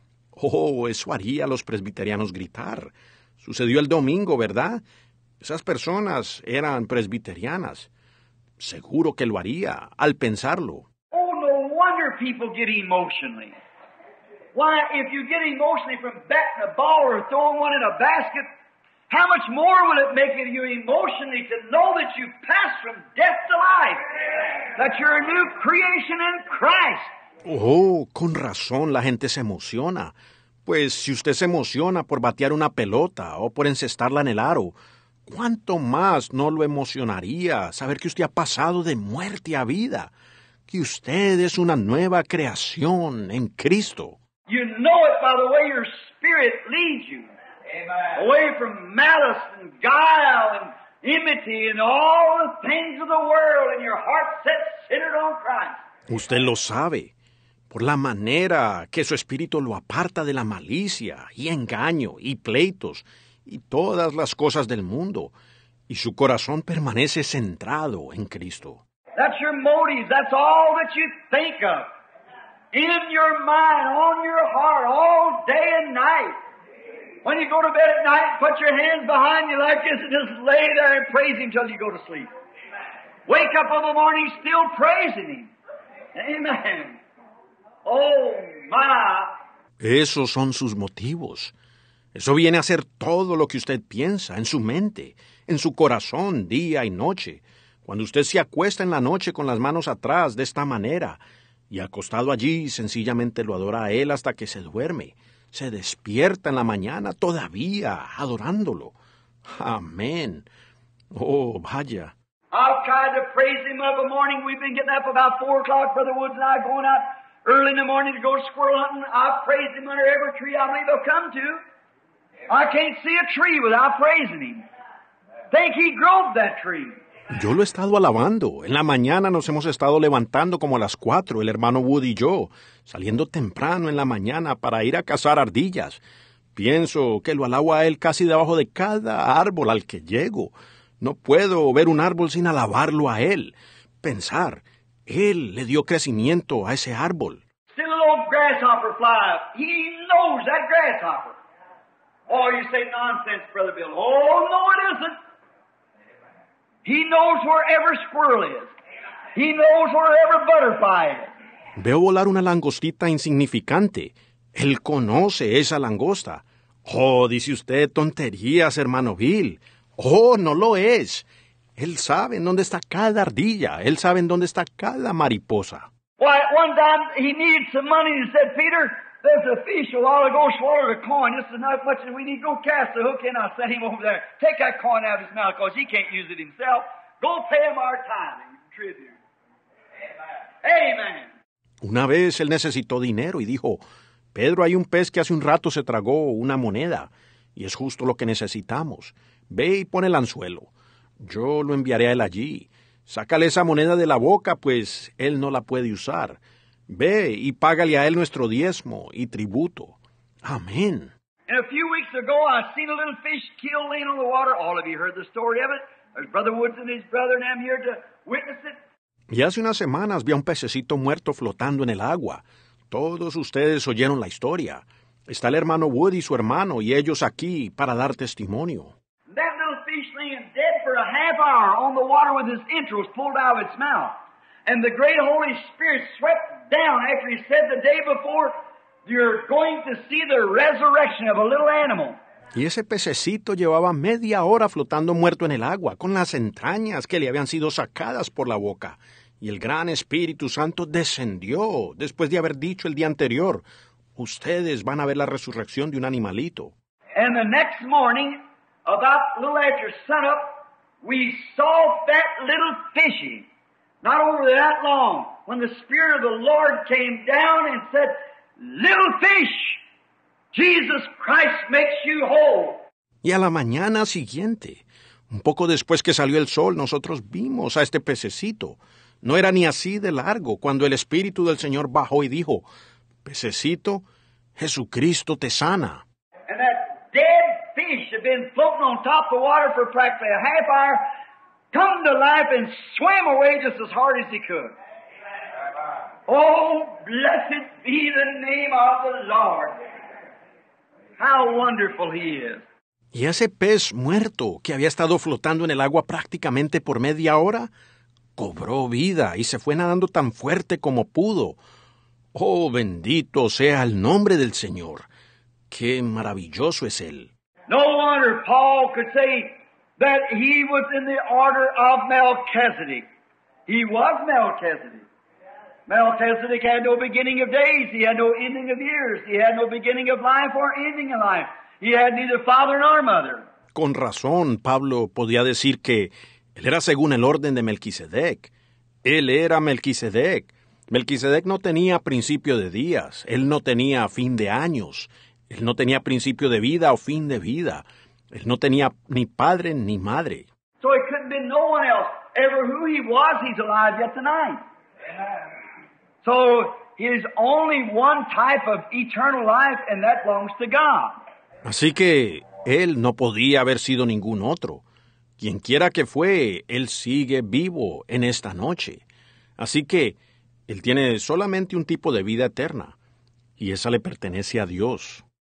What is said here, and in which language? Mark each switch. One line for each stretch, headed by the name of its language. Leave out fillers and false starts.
Spanish: Oh, eso haría a los presbiterianos gritar. Sucedió el domingo, ¿verdad? Esas personas eran presbiterianas. Seguro que lo haría al pensarlo.
English: Oh, no wonder people get emotionally. Why, if you get emotionally from batting a ball or throwing one in a basket, how much more will it make you emotionally to know that you've passed from death to life, that you're a new creation in Christ?
Spanish: Oh, con razón la gente se emociona. Pues si usted se emociona por batear una pelota o por encestarla en el aro, ¿cuánto más no lo emocionaría saber que usted ha pasado de muerte a vida? Que usted es una nueva creación en Cristo.
English: You know it by the way your spirit leads you. Amen. Away from malice and guile and enmity and all the things of the world, and your heart set centered on Christ.
Spanish: Usted lo sabe, por la manera que su espíritu lo aparta de la malicia y engaño y pleitos y todas las cosas del mundo, y su corazón permanece centrado en Cristo.
English: That's your motives. That's all that you think of. In your mind, on your heart, all day and night. When you go to bed at night, put your hands behind you like this and just lay there and praise Him till you go to sleep. Wake up in the morning still praising Him. Amen. Oh, my.
Spanish: Esos son sus motivos. Eso viene a ser todo lo que usted piensa en su mente, en su corazón, día y noche. Cuando usted se acuesta en la noche con las manos atrás de esta manera y acostado allí sencillamente lo adora a Él hasta que se duerme, se despierta en la mañana todavía adorándolo. Amén. Oh, vaya.
English: I've tried to praise Him of a morning. We've been getting up about 4 o'clock, Brother Woods and I, going out early in the morning to go squirrel hunting. I've praised Him under every tree I believe I've come to. I can't see a tree without praising Him. Think He growed that tree.
Spanish: Yo lo he estado alabando. En la mañana nos hemos estado levantando como a las 4, el hermano Wood y yo, saliendo temprano en la mañana para ir a cazar ardillas. Pienso que lo alabo a Él casi debajo de cada árbol al que llego. No puedo ver un árbol sin alabarlo a Él. Pensar, Él le dio crecimiento a ese árbol.
English: Still a little grasshopper fly up. He knows that grasshopper. Oh, you say nonsense, Brother Bill. Oh, no, it isn't. He knows where every squirrel is. He knows where every butterfly is.
Spanish: Veo volar una langostita insignificante. Él conoce esa langosta. Oh, dice usted tonterías, hermano Bill. Oh, no lo es. Él sabe en dónde está cada ardilla. Él sabe en dónde está cada mariposa.
English: Why, one time he needed some money and said, Peter, there's a fish a while ago swallowed a coin. This is not much, and we need to go cast the hook in. I'll send him over there. Take that coin out of his mouth because he can't use it himself. Go pay him our tithing tribute. Amen.
Spanish: Una vez él necesitó dinero y dijo, Pedro, hay un pez que hace un rato se tragó una moneda, y es justo lo que necesitamos. Ve y pon el anzuelo. Yo lo enviaré a él allí. Sácale esa moneda de la boca, pues él no la puede usar. Ve y págale a él nuestro diezmo y tributo. Amén.
English: And a few weeks ago, I seen a little fish killed laying on the water. All of you heard the story of it. There's Brother Woods and his brother and them here to witness it.
Spanish: Y hace unas semanas vi a un pececito muerto flotando en el agua. Todos ustedes oyeron la historia. Está el hermano Wood y su hermano, y ellos aquí para dar testimonio.
English: That little fish laying dead for a half hour on the water with his entrails pulled out of its mouth. And the great Holy Spirit swept down after he said the day before, you're going to see the resurrection of a little animal.
Spanish: Y ese pececito llevaba media hora flotando muerto en el agua, con las entrañas que le habían sido sacadas por la boca. Y el gran Espíritu Santo descendió después de haber dicho el día anterior, ustedes van a ver la resurrección de un animalito.
English: And the next morning, about a little after sunup, we saw that little fishy, not over that long, when the Spirit of the Lord came down and said, little fish, Jesus Christ makes you whole.
Spanish: Y a la mañana siguiente, un poco después que salió el sol, nosotros vimos a este pececito. No era ni así de largo cuando el Espíritu del Señor bajó y dijo, pececito, Jesucristo te sana.
English: And that dead fish had been floating on top of the water for practically a half hour, come to life and swam away just as hard as he could. Oh, blessed be the name of the Lord. How wonderful He is.
Spanish: Y ese pez muerto que había estado flotando en el agua prácticamente por media hora, cobró vida y se fue nadando tan fuerte como pudo. Oh, bendito sea el nombre del Señor. Qué maravilloso es Él.
English: No wonder Paul could say that he was in the order of Melchizedek. He was Melchizedek. Melchizedek had no beginning of days. He had no ending of years. He had no beginning of life or ending of life. He had neither father nor mother.
Spanish: Con razón, Pablo podía decir que él era según el orden de Melquisedec. Él era Melquisedec. Melquisedec no tenía principio de días. Él no tenía fin de años. Él no tenía principio de vida o fin de vida. Él no tenía ni padre ni madre.
English: So it couldn't be no one else. Ever who he was, he's alive yet tonight. So there's only one type of eternal life, and that belongs to God.
Spanish: Así que él no podía haber sido ningún otro. Quien quiera que fue, él sigue vivo en esta noche. Así que él tiene solamente un tipo de vida eterna, y esa le pertenece a Dios.